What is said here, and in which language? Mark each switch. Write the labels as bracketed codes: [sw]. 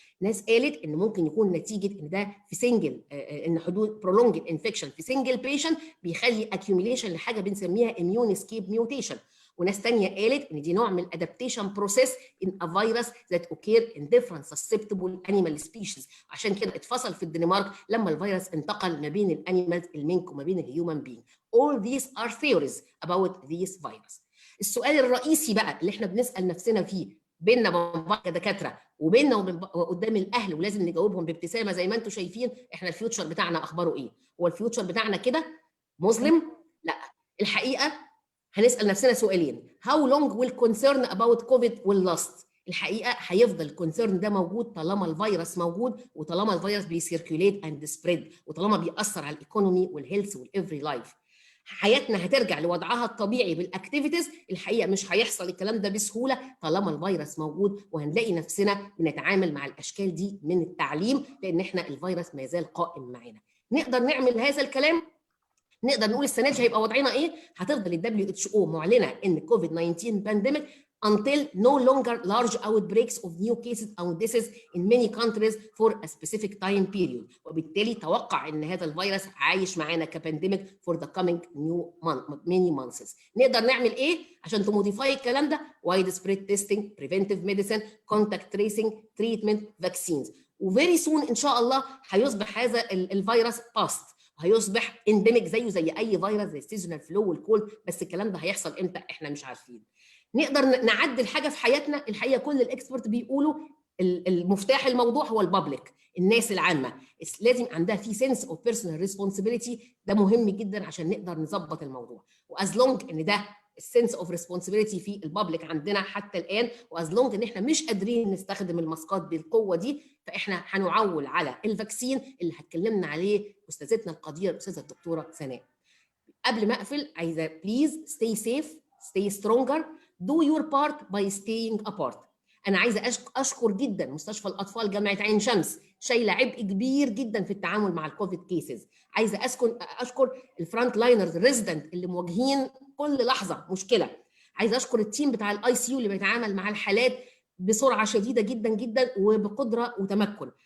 [ar] ناس قالت ان ممكن يكون نتيجه ان ده في سنجل، ان حدوث prolonged انفكشن في سنجل بيشنت بيخلي اكيوميليشن لحاجه بنسميها اميون اسكيب ميوتيشن. وناس ثانيه قالت ان دي نوع من الادابتيشن بروسيس ان ا فيروس ذات اوكير ان ديفرنت سسبتبل انيمال سبيشيز. عشان كده اتفصل في الدنمارك لما الفيروس انتقل ما بين الانيمالز المينك وما بين الهيومن بينج. [en] All these are theories about this virus. [ar] السؤال الرئيسي بقى اللي احنا بنسال نفسنا فيه بيننا وبين بعض كدكاتره وبيننا وقدام الاهل، ولازم نجاوبهم بابتسامه زي ما انتم شايفين، احنا الفيوتشر بتاعنا اخباره ايه؟ هو الفيوتشر بتاعنا كده مظلم؟ لا، الحقيقه هنسال نفسنا سؤالين. [en] How long will concern about COVID will last؟ [ar] الحقيقه هيفضل الكونسيرن ده موجود طالما الفيروس موجود، وطالما الفيروس بيسيركيوليت اند سبريد، وطالما بيأثر على الايكونومي والهيلث والافري لايف. حياتنا هترجع لوضعها الطبيعي بالاكتيفيتيز، الحقيقه مش هيحصل الكلام ده بسهوله طالما الفيروس موجود، وهنلاقي نفسنا بنتعامل مع الاشكال دي من التعليم، لان احنا الفيروس ما زال قائم معانا. نقدر نعمل هذا الكلام، نقدر نقول السنه دي هيبقى وضعنا ايه؟ هتفضل WHO معلنه ان كوفيد 19 بانديميك [en] until no longer large outbreaks of new cases or deaths in many countries for a specific time period. [ar] وبالتالي توقع ان هذا الفيروس عايش معانا كبانديميك [en] for the coming many months. [ar] نقدر نعمل ايه عشان تموديفاي الكلام ده؟ [en] wide spread testing, preventive medicine, contact tracing, treatment, vaccines. [ar] وفيري سون ان شاء الله هيصبح هذا الفيروس باست، هيصبح انديميك زيه زي اي فيروس زي السيزونال فلو والكول، بس الكلام ده هيحصل امتى احنا مش عارفين. نقدر نعدل حاجه في حياتنا، الحقيقه كل الاكسبرت بيقولوا المفتاح الموضوع هو البابليك، الناس العامه لازم عندها في سنس اوف بيرسونال ريسبونسبيلتي، ده مهم جدا عشان نقدر نظبط الموضوع. واز لونج ان ده السنس اوف ريسبونسبيلتي في البابليك عندنا حتى الان، واز لونج ان احنا مش قادرين نستخدم الماسكات بالقوه دي، فاحنا هنعول على الفاكسين اللي هتكلمنا عليه استاذتنا القديره الاستاذه الدكتوره سناء. قبل ما اقفل عايزه بليز [en] stay safe, stay stronger, do your part by staying apart. [ar] انا عايزه اشكر جدا مستشفى الاطفال جامعه عين شمس، شايله عبء كبير جدا في التعامل مع الكوفيد كيسز. عايزه اشكر الفرونت لاينرز الريزيدنت اللي مواجهين كل لحظه مشكله. عايزه اشكر التيم بتاع الاي سي يو اللي بيتعامل مع الحالات بسرعه شديده جدا جدا وبقدره وتمكن.